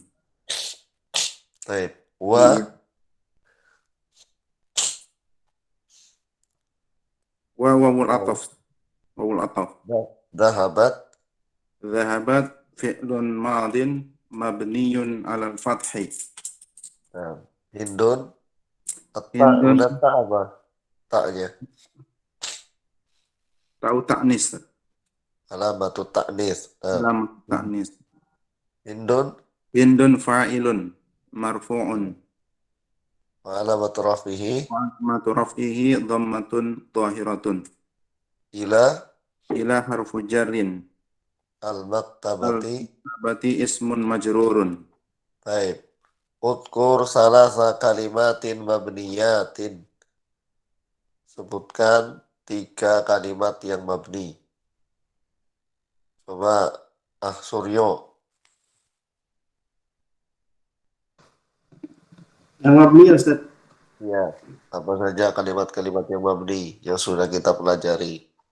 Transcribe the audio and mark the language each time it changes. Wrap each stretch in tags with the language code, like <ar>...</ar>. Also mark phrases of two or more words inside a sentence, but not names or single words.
<id>Baik. Wa</id> <ar>وواو العطف واو العطف ذهبت ذهبت فعل ماض مبني على الفتح</ar> <id>nah, Hindun ta Hindun. udah ta apa? Ta'nya.</id> <ar>تاء تأنيث علامة التأنيث. Nah, علامة تأنيث Hindun هند فاعل مرفوع علامة رفعه وعلامة رفعه ضمة ظاهرة إلى إلى حرف جر المكتبة.</ar> <id>berarti</id> <ar>اسم مجرور.</ar> <id>Baik.</id> <ar>اذكر ثلاث كلمات مبنيات.</ar> <id>Sebutkan 3 kalimat yang mabni. Coba Suryo. Yang mabni ya Ustaz. Ya, apa saja kalimat-kalimat yang mabni yang sudah kita pelajari.</id>